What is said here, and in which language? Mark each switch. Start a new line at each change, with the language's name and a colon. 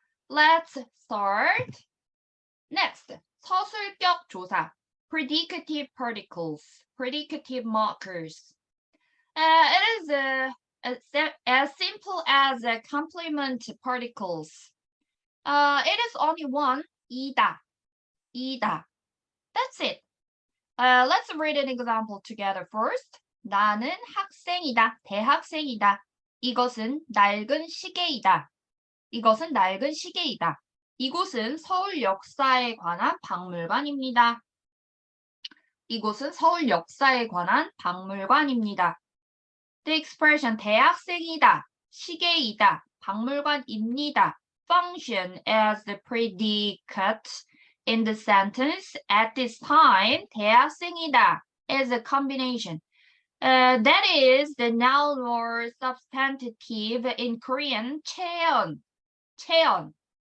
English: Let's start. Next,
Korean: 서술격 조사,
English: predicative particles, predicative markers. It is as simple as complement particles. It is only one, 이다, 이다. That's it. Let's read an example together first.
Korean: 나는 학생이다, 대학생이다. 이것은 낡은 시계이다. 이것은 낡은 시계이다. 이곳은 서울 역사에 관한 박물관입니다. 이곳은 서울 역사에 관한 박물관입니다.
English: The expression
Korean: 대학생이다, 시계이다, 박물관입니다
English: function as the predicate in the sentence. At this time, 대학생이다 is a combination. That is the noun or substantive in Korean, 채연, 채연.